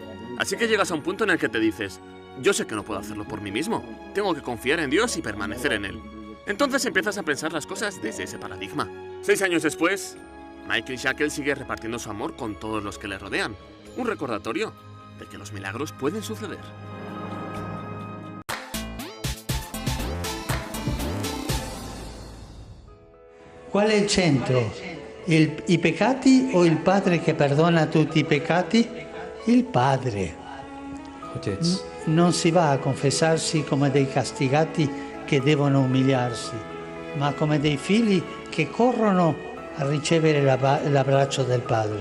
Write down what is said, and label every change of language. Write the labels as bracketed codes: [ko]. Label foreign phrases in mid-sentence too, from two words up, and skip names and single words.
[es] Así que llegas a un punto en el que te dices, yo sé que no puedo hacerlo por mí mismo. Tengo que confiar en Dios y permanecer en Él. Entonces empiezas a pensar las cosas desde ese paradigma. 6 años después, Michael Shackle sigue repartiendo su amor con todos los que le rodean. Un recordatorio de que los milagros pueden suceder. [it] Qual è il centro? I peccati o il Padre che perdona tutti i peccati? Il Padre. Non si va a confessarsi come dei castigati che devono umiliarsi, ma come dei figli che corrono a ricevere l'abbraccio del Padre.